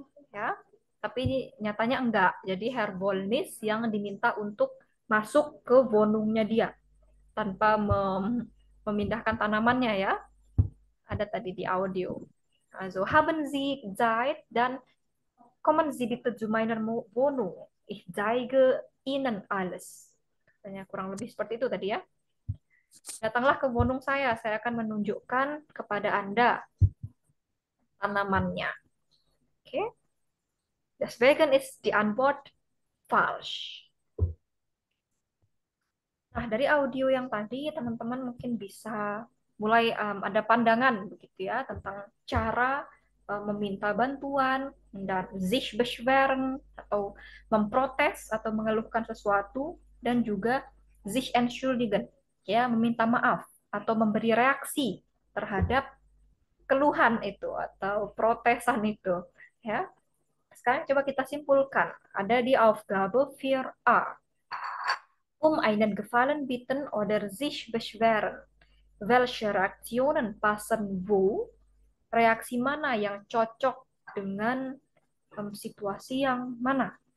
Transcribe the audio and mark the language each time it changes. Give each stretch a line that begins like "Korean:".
Indonesian: Ya, tapi nyatanya enggak. Jadi Herr Wollnis yang diminta untuk masuk ke Wohnungnya dia tanpa memindahkan tanamannya ya. Ada tadi di audio.
German: Also haben Sie Zeit, dann kommen Sie bitte zu meiner Wohnung. Ich zeige Ihnen alles.
Indonesian: Katanya kurang lebih seperti itu tadi ya. Datanglah ke Wohnung saya akan menunjukkan kepada Anda tanamannya. Oke.
German: Deswegen ist die Antwort falsch.
Indonesian: Nah, dari audio yang tadi, teman-teman mungkin bisa mulai ada pandangan begitu ya tentang cara meminta bantuan dan
German: sich beschweren
Indonesian: atau memprotes atau mengeluhkan sesuatu dan juga
German: sich entschuldigen
Indonesian: ya meminta maaf atau memberi reaksi terhadap keluhan itu atau protesan itu ya. Sekarang coba kita simpulkan. Ada di Aufgabe 4a.
German: Einen Gefallen bitten oder sich beschweren. Welche Reaktionen passen wo?
Indonesian: Reaksi mana yang cocok dengan situasi yang mana?